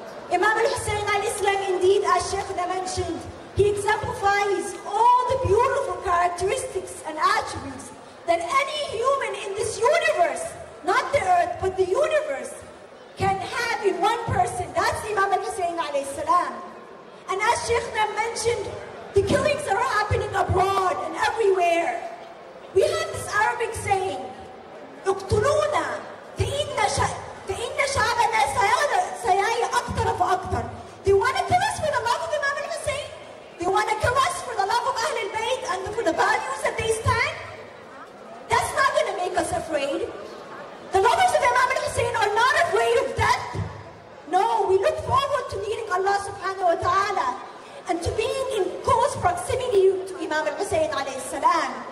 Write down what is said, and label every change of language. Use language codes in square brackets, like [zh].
[en] Imam al-Hussein alayhi salam, indeed, as Shaykhna mentioned, he exemplifies all the beautiful characteristics and attributes that any human in this universe, not the earth, but the universe, can have in one person. That's Imam al-Hussein alayhi salam. And as Shaykhna mentioned, the killings that are happening abroad and everywhere. We have this Arabic saying, [ar] اقتلونا فإن شعبنا سيعي أكثر فأكثر. [en] They want to kill us for the love of Imam al-Hussein. They want to kill us for the love of Ahl al-Bayt and for the values that they stand. That's not going to make us afraid. The lovers of Imam al-Hussein are not afraid of death. No, we look forward to meeting Allah subhanahu wa ta'ala and to being in close proximity to Imam al-Hussein alayhi salam.